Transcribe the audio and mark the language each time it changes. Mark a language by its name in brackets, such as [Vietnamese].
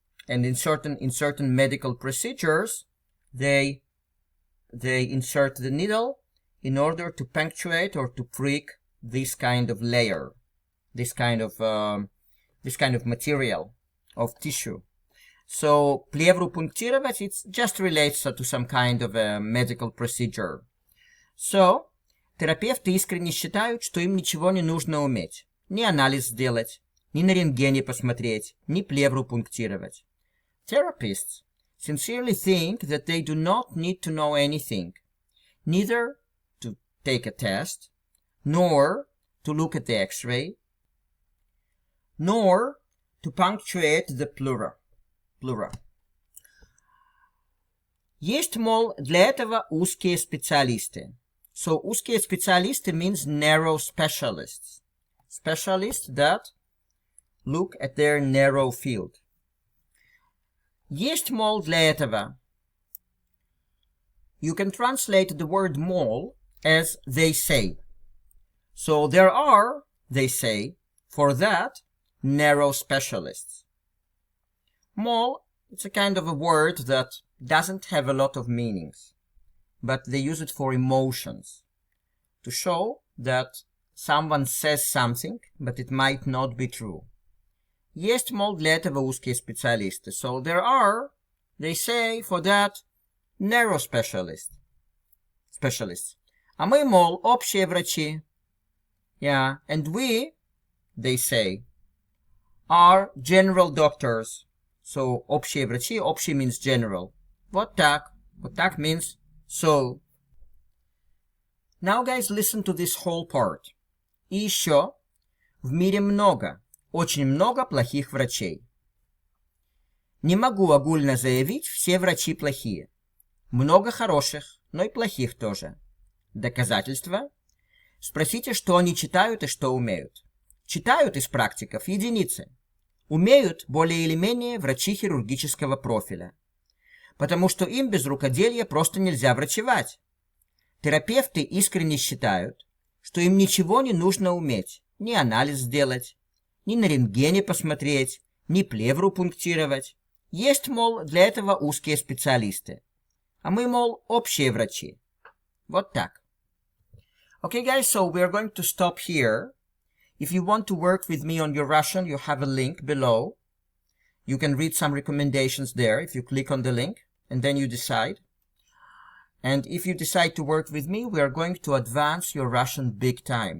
[English] And in certain medical procedures, they insert the needle in order to punctuate or to prick this kind of layer, this kind of material of tissue. So [Russian] плевру пунктировать, [English] it just relates to some kind of a medical procedure. [Russian] So терапевты искренне считают, что им ничего не нужно уметь, ни анализ сделать, ни на рентгене посмотреть, ни плевру пунктировать. [English] Therapists sincerely think that they do not need to know anything, neither to take a test, nor to look at the X-ray, nor to punctuate the pleura. [Russian] Есть, мол, для этого узкие специалисты. [English] So [Russian] узкие специалисты [English] means narrow specialists. Specialists that look at their narrow field. [Russian] Есть, мол, для этого. [English] You can translate the word mol as they say. So there are, they say, for that, narrow specialists. Mol, it's a kind of a word that doesn't have a lot of meanings, but they use it for emotions, to show that someone says something, but it might not be true. [Russian] Есть, мол, для этого узкие специалисты. [English] So there are, they say, for that, narrow specialists. [Russian] А мы, мол, общие врачи. [English] Yeah, and we, they say, are general doctors. So, [Russian] общие врачи, [English] общий means general. [Russian] Вот так. Вот так [English] means so. Now, guys, listen to this whole part. [Russian] И еще, в мире много, очень много плохих врачей. Не могу огульно заявить, все врачи плохие. Много хороших, но и плохих тоже. Доказательства? Спросите, что они читают и что умеют. Читают из практиков единицы. Умеют более или менее врачи хирургического профиля. Потому что им без рукоделия просто нельзя врачевать. Терапевты искренне считают, что им ничего не нужно уметь. Ни анализ сделать, ни на рентгене посмотреть, ни плевру пунктировать. Есть, мол, для этого узкие специалисты. А мы, мол, общие врачи. Вот так. [English] Okay, guys, so we're going to stop here. If you want to work with me on your Russian, you have a link below. You can read some recommendations there if you click on the link, and then you decide. And if you decide to work with me, we are going to advance your Russian big time.